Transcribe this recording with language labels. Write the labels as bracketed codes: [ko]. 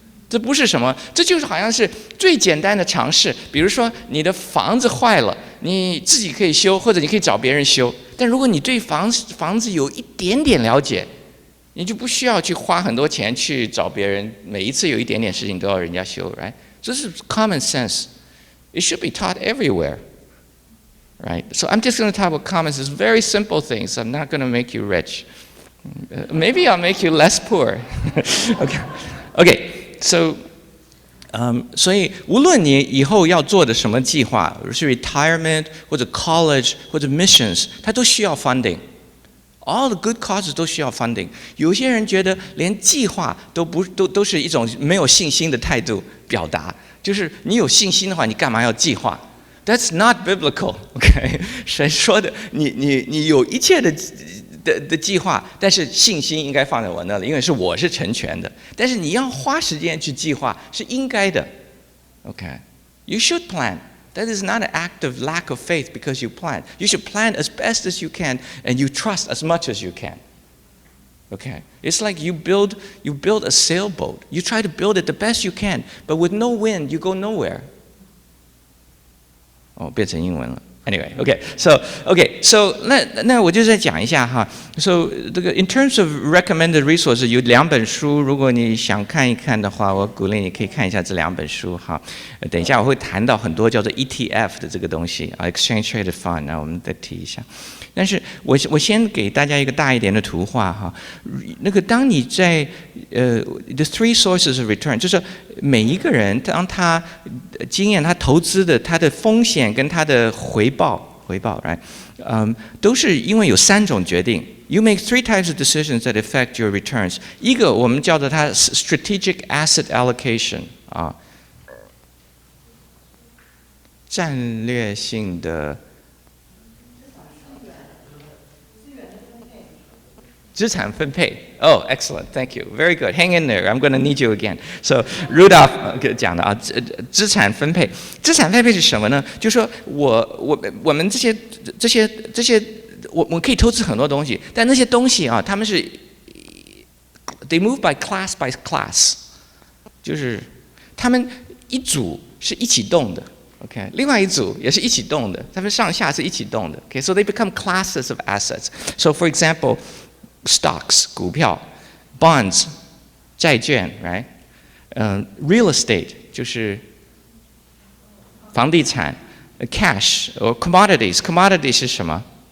[zh] 这不是什么，这就是好像是最简单的常识。比如说你的房子坏了，你自己可以修，或者你可以找别人修。但如果你对房子有一点点了解，你就不需要去花很多钱去找别人，每一次有一点点事情都要人家修 ，right？这是 [en] common sense。It should be taught everywhere, right? So I'm just going to talk about common sense, very simple things. I'm not going to make you rich. Maybe I'll make you less poor. Okay. [zh] So, 所以无论你以后要做的什么计划，是 retirement 或者 college 或者 missions， 它都需要 funding. [en] All the good causes [zh] 都需要 [en] funding。 [zh] 有些人觉得连计划都是一种没有信心的态度表达，就是你有信心的话，你干嘛要计划？ [en] That's not biblical, [zh] OK？神说的，你有一切的计划，但是信心应该放在我那里，因为我是成全的。但是你要花时间去计划是应该的 ，OK？ [en] You should plan. That is not an act of lack of faith because you plan. You should plan as best as you can and you trust as much as you can. Okay? It's like you build a sailboat. You try to build it the best you can, but with no wind, you go nowhere. [zh] 变成英文了。 Anyway, so 那我就再讲一下哈。 So 这个 in terms of recommended resources 有2本书，如果你想看一看的话，我鼓励你可以看一下这2本书哈。等一下我会谈到很多叫做 ETF 的这个东西啊 ，Exchange Traded Fund， 那我们再提一下。但是我先给大家一个大一点的图画哈。那个当你在the 3 sources of return， 就是每一个人当他经验他投资的他的风险跟他的回报 ，right？都是因为有3种决定。 [en] You make 3 types of decisions that affect your returns。 [zh] 一个我们叫做它 strategic asset allocation 啊，战略性的资产分配。 [en] Oh, excellent, thank you, very good. Hang in there. I'm going to need you again. [zh] So, Rudolph 讲的啊，资产分配。资产分配是什么呢？就是说我们这些，我们可以投资很多东西，但那些东西啊，他们是 [en] they move by class， [zh] 就是他们一组是一起动的。 Okay， 另外一组也是一起动的，他们上下是一起动的。 [en] Okay， so they become classes of assets. So, for example, stocks 股票 ，bonds 债券 ，right？ [zh] real estate 就是房地产 ，cash or commodities 是什么？